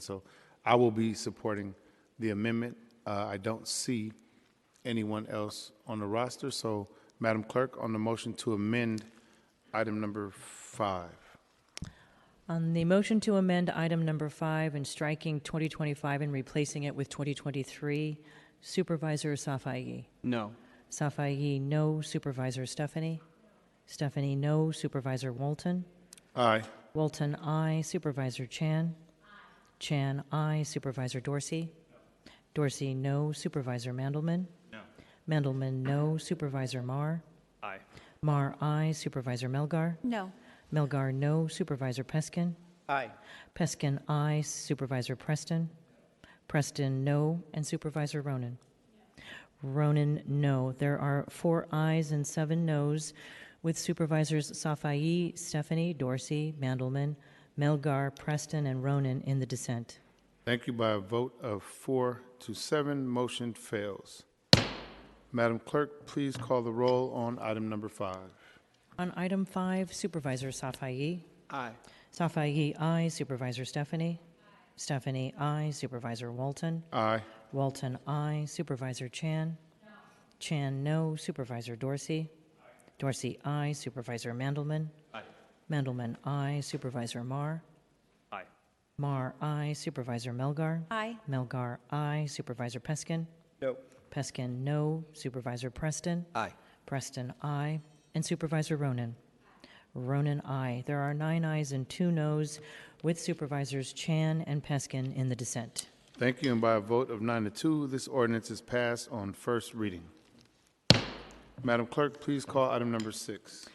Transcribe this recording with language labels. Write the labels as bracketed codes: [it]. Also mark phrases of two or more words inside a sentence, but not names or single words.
[en] So I will be supporting the amendment. I don't see anyone else on the roster. So, Madam Clerk, on the motion to amend item number 5. On the motion to amend item number 5 and striking 2025 and replacing it with 2023, Supervisor Safai. No. Safai, no. Supervisor Stefani? Stefani, no. Supervisor Walton? Aye. Walton, aye. Supervisor Chan? Chan, aye. Supervisor Dorsey? Dorsey, no. Supervisor Mandelman? No. Mandelman, no. Supervisor Marr? Aye. Marr, aye. Supervisor Melgar? No. Melgar, no. Supervisor Peskin? Aye. Peskin, aye. Supervisor Preston? Preston, no. And Supervisor Ronan? Ronan, no. There are 4 ayes and 7 noes, with Supervisors Safai, Stephanie, Dorsey, Mandelman, Melgar, Preston, and Ronan in the dissent. Thank you. By a vote of 4 to 7, motion fails. Madam Clerk, please call the roll on item number 5. On item 5, Supervisor Safai? Aye. Safai, aye. Supervisor Stephanie? Stephanie, aye. Supervisor Walton? Aye. Walton, aye. Supervisor Chan? Chan, no. Supervisor Dorsey? Dorsey, aye. Supervisor Mandelman? Aye. Mandelman, aye. Supervisor Marr? Aye. Marr, aye. Supervisor Melgar? Aye. Melgar, aye. Supervisor Peskin? No. Peskin, no. Supervisor Preston? Aye. Preston, aye. And Supervisor Ronan? Ronan, aye. There are 9 ayes and 2 noes, with Supervisors Chan and Peskin in the dissent. Thank you. And by a vote of 9 to 2, this ordinance is passed on first reading. Madam Clerk, please call item number 6.